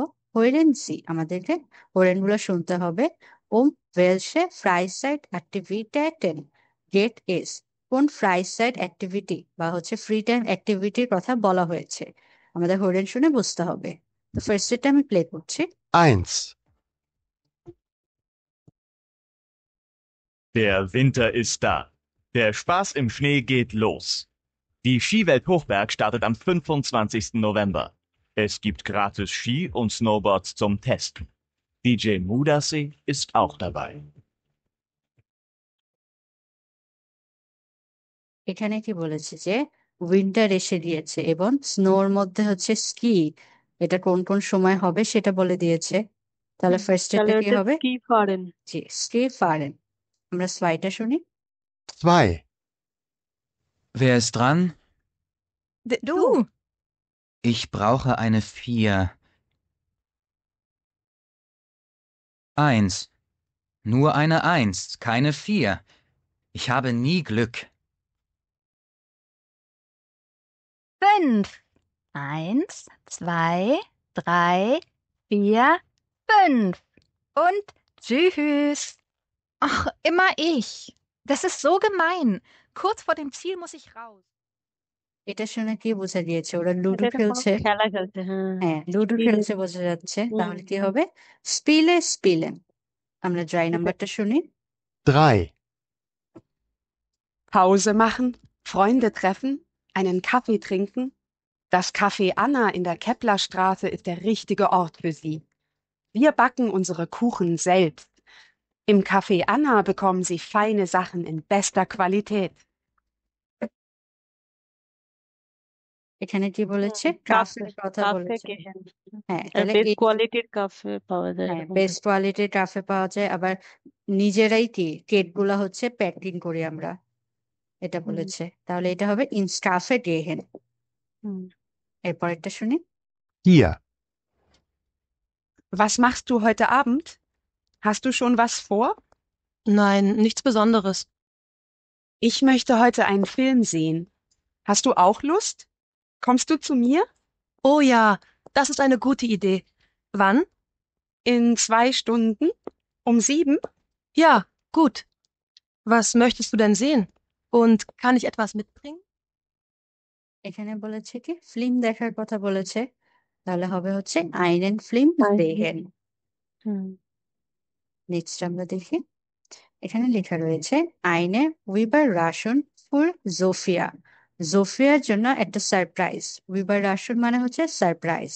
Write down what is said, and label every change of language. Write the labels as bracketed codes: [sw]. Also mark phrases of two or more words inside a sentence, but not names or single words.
[de] Hören Sie, [bn] আমাদেরকে হোরেন গুলো শুনতে হবে। [de] um welche Freizeitaktivitäten geht es, [bn] কোন ফ্রাইসাইড অ্যাক্টিভিটি বা হচ্ছে [en] free time activity [bn] কথা বলা হয়েছে, আমাদের হোরেন শুনে বুঝতে হবে। তো ফার্স্ট এটা আমি প্লে করছি। [de] 1. Der Winter ist da. Der Spaß im Schnee geht los. Die Skiwelt Hochberg startet am 25. November. Es gibt gratis Ski und Snowboards zum Testen. DJ Mudasseh ist auch dabei. [bn] এখানে কি বলেছে যে উইন্টার এসে গিয়েছে এবং স্নোর মধ্যে হচ্ছে স্কি, এটা কোন কোন সময় হবে সেটা বলে দিয়েছে। তাহলে ফার্স্ট তাহলে এটা কি হচ্ছে হবে? স্কিপারেন। জি, [de] Ski fahren. [bn] আমরা স্লাইডটা শুনি। [de] 2. Wer ist dran? Du. Ich brauche eine 4. 1. Nur eine 1, keine 4. Ich habe nie Glück. 5. 1, 2, 3, 4, 5. Und tschüss. Ach, immer ich. Das ist so gemein. Kurz vor dem Ziel muss ich raus. [bn] এটা শুনে কি বোঝা গিয়েছে? ওরা লুডো এটা কোনো খেলছে। খেলা খেলছে, হ্যাঁ। হ্যাঁ, লুডো স্পিলেন। খেলছে বোঝা যাচ্ছে, হুম। তাহলে কি হবে? স্পিলেন। আমরা ড্রাই নাম্বারটা শুনি। [de] 3. Pause machen, Freunde treffen, einen Kaffee trinken. Das Café Anna in der Keplerstraße ist der richtige Ort für Sie. Wir backen unsere Kuchen selbst. Im Café Anna bekommen Sie feine Sachen in bester Qualität. [bn] এখানে কি বলেছে? কাফে কাফের কথা কাফে বলেছে। গেহেন হ্যাঁ, আর তাহলে বেস্ট এই কোয়ালিটির কাফে পাওয়া যায় হ্যাঁ এরকম [en] best quality [bn] কাফে পাওয়া যায়, আবার নিজেরাই কি কেক গুলা হচ্ছে প্যাকিং করি আমরা, এটা বলেছে। তাহলে এটা হবে [de] ins Café gehen. [bn] হুম এরপরেরটা শুনি। [de] Hier. Was machst du heute Abend? Hast du schon was vor? Nein, nichts Besonderes. Ich möchte heute einen Film sehen. Hast du auch Lust? Kommst du zu mir? Oh ja, das ist eine gute Idee. Wann? In 2 Stunden? Um 7? Ja, gut. Was möchtest du denn sehen? Und kann ich etwas mitbringen? [bn] এখানে বলেছে কি ফিল্ম দেখার কথা বলেছে, তাহলে হবে হচ্ছে [de] einen Film sehen. [bn] হুম নেক্সট আমরা দেখি, এখানে লেখা রয়েছে [de] eine Überraschung für Sofia. [bn] জোফিয়ার জন্য একটা সারপ্রাইজ। উইবার রাশন মানে হচ্ছে সারপ্রাইজ।